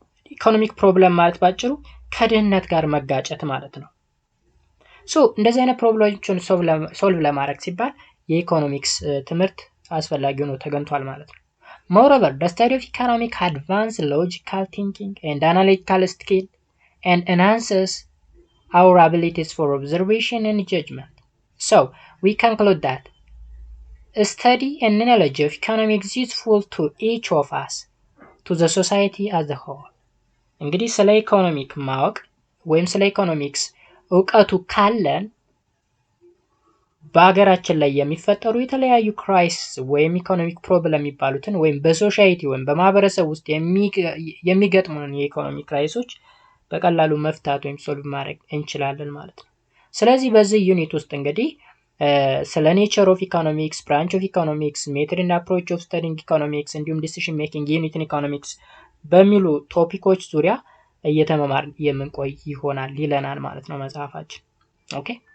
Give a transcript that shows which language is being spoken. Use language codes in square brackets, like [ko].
[am] ኢኮኖሚክ ፕሮብለም ማለት ባጭሩ ከድህነት ጋር መጋጨት ማለት ነው። ሶ እንደዚህ አይነት ፕሮብለሞችን ሶልቭ ለማድረግ ሲባል የኢኮኖሚክስ ትምህርት አስፈላጊ ሆኖ ተገኝቷል ማለት ነው። [en] Moreover, the study of economic advances logical thinking and analytical skill and enhances our abilities for observation and judgment. So, we conclude that a study and knowledge of economics is useful to each of us, to the society as a whole. [am] እንግዲህ ስለ ኢኮኖሚክ ማወቅ ወይም ስለ ኢኮኖሚክስ እውቀቱ ካለን በአገራችን ላይ የሚፈጠሩ የተለያዩ ክራይሲስ ወይም ኢኮኖሚክ ፕሮብለም የሚባሉትን ወይም በሶሳይቲ ወይም በማህበረሰብ ውስጥ የሚገጥሙን የኢኮኖሚክ ክራይሶች በቀላሉ መፍታት ወይም ሶልቭ ማድረግ እንችላለን ማለት ነው። ስለዚህ በዚህ ዩኒት ውስጥ እንግዲህ ስለ ኔቸር ኦፍ ኢኮኖሚክስ፣ ብራንች ኦፍ ኢኮኖሚክስ፣ ሜተድ ኤንድ አፕሮች ኦፍ ስተዲንግ ኢኮኖሚክስ እንዲሁም ዲሲዥን ሜኪንግ ዩኒት ኢን ኢኮኖሚክስ በሚሉ ቶፒኮች ዙሪያ እየተመማር የምንቆይ ይሆናል ይለናል ማለት ነው መጽሐፋችን። ኦኬ